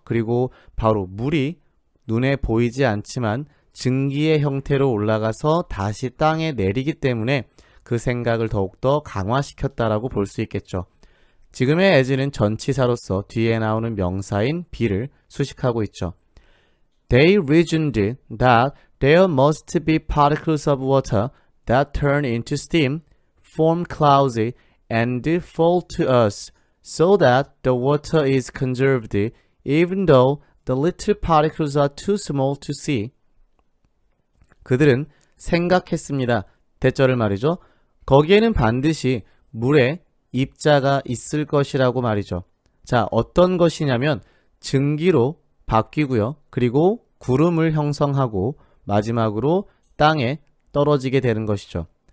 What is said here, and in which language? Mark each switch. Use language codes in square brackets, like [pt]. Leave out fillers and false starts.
[ko] 그리고 바로 물이 눈에 보이지 않지만 증기의 형태로 올라가서 다시 땅에 내리기 때문에 그 생각을 더욱더 강화시켰다라고 볼 수 있겠죠. 지금의 as는 전치사로서 뒤에 나오는 명사인 be를 수식하고 있죠. [en] They reasoned that there must be particles of water that turn into steam, form clouds, and fall to us, so that the water is conserved, even though the little particles are too small to see. [ko] 그들은 생각했습니다. 대절을 말이죠. 거기에는 반드시 물에 입자가 있을 것이라고 말이죠. 자, 어떤 것이냐면 증기로 바뀌고요. 그리고 구름을 형성하고 마지막으로 땅에 떨어지게 되는 것이죠.